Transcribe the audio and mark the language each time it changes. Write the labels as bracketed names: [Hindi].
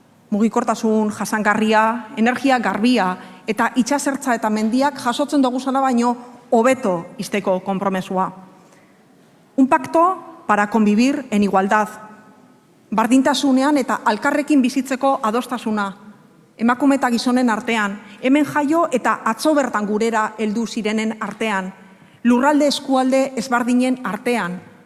[Basque] Mugikortasun jasangarria, energia garbia eta itsasertza eta mendiak jasotzen dugusala baino hobeto izteko konpromesua. [Spanish] Un pacto para convivir en igualdad. [Basque] Bardintasunean eta alkarrekin bizitzeko adostasuna. Emakume eta gizonen artean, hemen jaio eta atzo bertan gurera heldu zirenen artean. Lurralde eskualde ezbardinen artean.